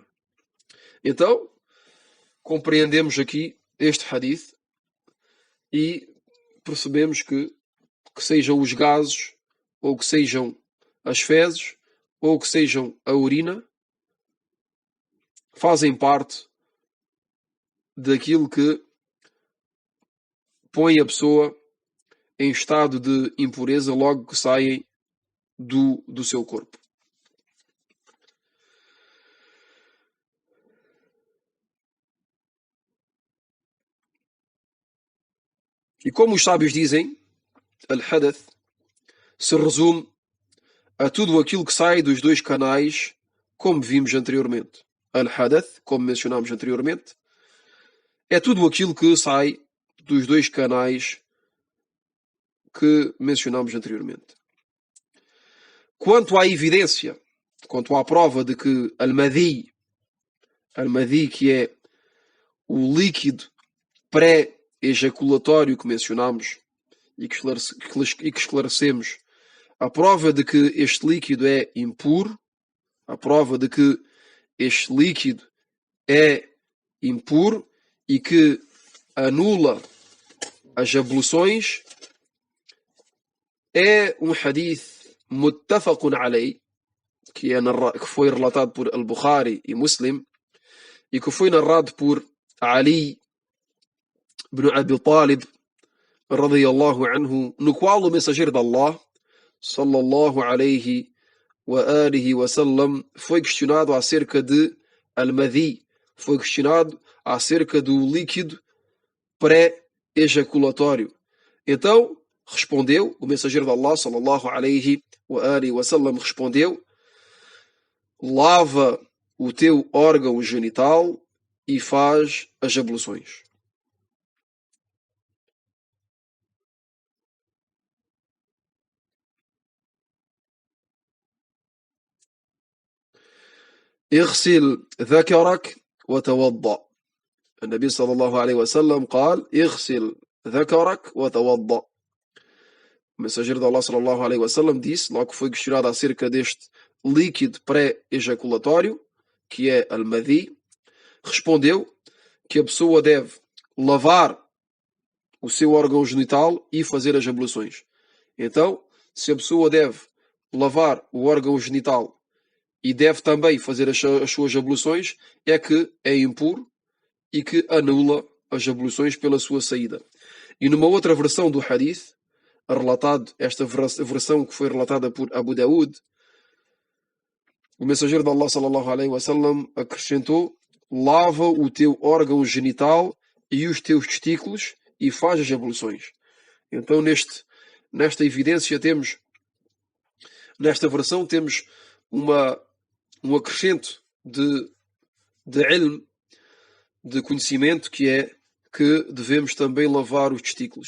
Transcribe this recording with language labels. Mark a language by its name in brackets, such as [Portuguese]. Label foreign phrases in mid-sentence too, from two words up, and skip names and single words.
[Portuguese] Então, compreendemos aqui este hadith e percebemos que sejam os gases, ou que sejam as fezes, ou que sejam a urina, fazem parte daquilo que põe a pessoa em estado de impureza logo que saem do seu corpo. E como os sábios dizem, al-hadath se resume a tudo aquilo que sai dos dois canais, como vimos anteriormente. Al-hadath, como mencionámos anteriormente, é tudo aquilo que sai dos dois canais que mencionámos anteriormente. Quanto à evidência, quanto à prova de que al-madhi, que é o líquido pré-ejaculatório que mencionámos e que esclarecemos, a prova de que este líquido é impuro, a prova de que este líquido é impuro e que anula as abluções, é um hadith [Arabic] متفق عليه, [Portuguese] que foi relatado por Al-Bukhari e Muslim, e que foi narrado por Ali ibn Abi Talib, [Arabic] رضي الله عنه, [Portuguese] no qual o mensageiro de Allah, [Arabic] صلى الله عليه وآله وسلم, [Portuguese] foi questionado acerca de al-madhi, foi questionado acerca do líquido pré-ejaculatório. Então, respondeu, o mensageiro de Allah, [Arabic] صلى الله عليه وآله وسلم, [Portuguese] respondeu: lava o teu órgão genital e faz as abluções. [Arabic] اغسل ذكرك وتوضأ. النبي صلى الله عليه وسلم قال: اغسل ذكرك وتوضأ. [Portuguese] O mensageiro de Allah, [Arabic] صلى الله عليه وسلم, [Portuguese] disse, logo que foi questionado acerca deste líquido pré-ejaculatório, que é al-madhi, respondeu que a pessoa deve lavar o seu órgão genital e fazer as abluções. Então, se a pessoa deve lavar o órgão genital e deve também fazer as suas abluções, é que é impuro e que anula as abluções pela sua saída. E numa outra versão do hadith, esta versão que foi relatada por Abu Daud, o mensageiro de Allah [Arabic] صلى الله عليه وسلم [Portuguese] acrescentou: lava o teu órgão genital e os teus testículos e faz as abluções. Então nesta evidência nesta versão temos um acrescento de ilm, de conhecimento, que é que devemos também lavar os testículos.